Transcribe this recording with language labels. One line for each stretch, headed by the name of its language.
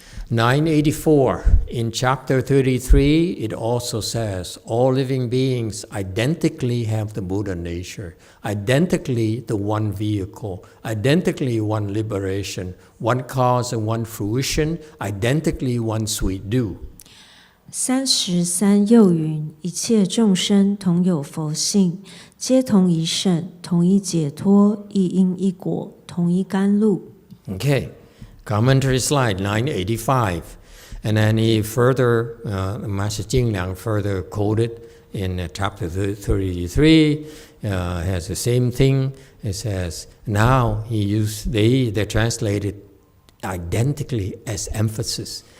English: 984, in chapter 33, it also says, all living beings identically have the Buddha nature, identically the one vehicle, identically one liberation, one cause and one fruition, identically one sweet dew.
Chinese: 33又云：一切众生同有佛性，皆同一圣，同一解脱，一因一果，同一甘露。
English: Okay. Commentary slide 985, and then he further, Master Jingliang further quoted in chapter 33, has the same thing. It says, now they translated identically as emphasis.